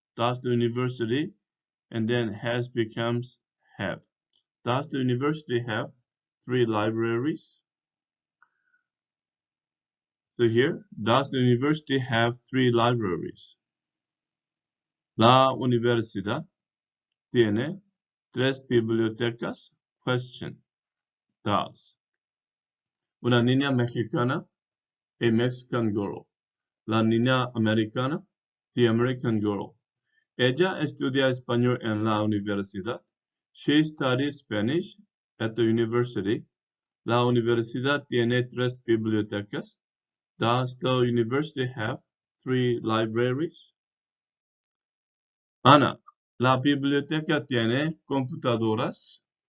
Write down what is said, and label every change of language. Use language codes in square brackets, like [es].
[en] Does the university, and then has becomes have. Does the university have 3 libraries? So here, does the university have 3 libraries? [es] La universidad tiene 3 bibliotecas? [en] Question. Does. [es] Una niña mexicana, [en] a Mexican girl. [es] La niña americana, [en] the American girl. [es] Ella estudia español en la universidad. [en] She studies Spanish at the university. [es] La universidad tiene 3 bibliotecas. [en] Does the university have 3 libraries? [es] Ana, la biblioteca tiene computadoras.